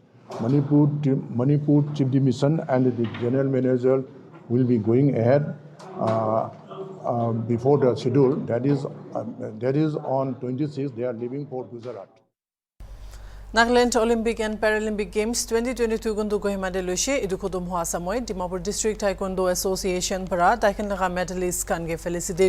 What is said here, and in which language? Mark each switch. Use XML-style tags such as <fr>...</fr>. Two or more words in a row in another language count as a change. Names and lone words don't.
<en>Manipur chief de mission and the general manager will be going ahead before the schedule. That is on 26th. They are leaving for Gujarat.</en> <nag>Nagaland Olympic and Paralympic Games 2022 gundu kohima de loise edu khodum hua samoy Dimapur District Taekwondo Association</nag> <en>para taekwondo medalist</en> <nag>kange felicitate</nag>